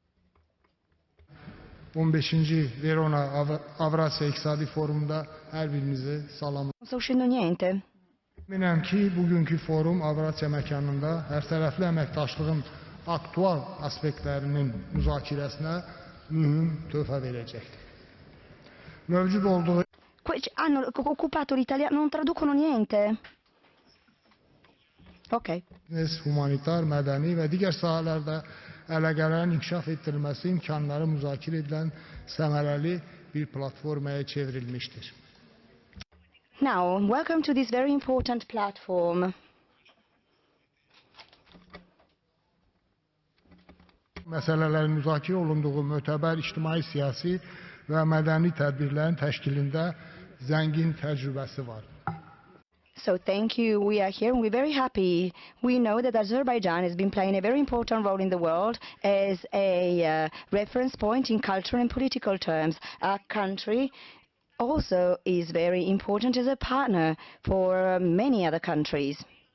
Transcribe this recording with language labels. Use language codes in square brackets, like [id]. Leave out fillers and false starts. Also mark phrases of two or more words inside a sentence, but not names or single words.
[az] 15-ci Verona Evrasiya İqtisadi Forumunda hər birinizi salamlayıram. [it] Non sto uscendo niente. [az] Əminəm ki, bugünkü forum Avrasiya məkanında hərtərəfli əməkdaşlığın aktual aspektlərinin müzakirəsinə mühüm töhfə verəcəkdir. Mövcud olduğu [it] Hanno occupato l'italiano, non traducono niente. Ok. [az] Humanitar, mədəni və digər sahələrdə əlaqələrin inkişaf etdirilməsi imkanları müzakirə edilən səmərəli bir platformaya çevrilmişdir. [en] Now, welcome to this very important platform. [az] Məsələlərin müzakirə olunduğu mötəbər ictimai, siyasi və mədəni tədbirlərin təşkilində zəngin təcrübəsi var. [en] So thank you. We are here and we're very happy. We know that Azerbaijan has been playing a very important role in the world as a reference point in cultural and political terms. Our country also is very important as a partner for many other countries.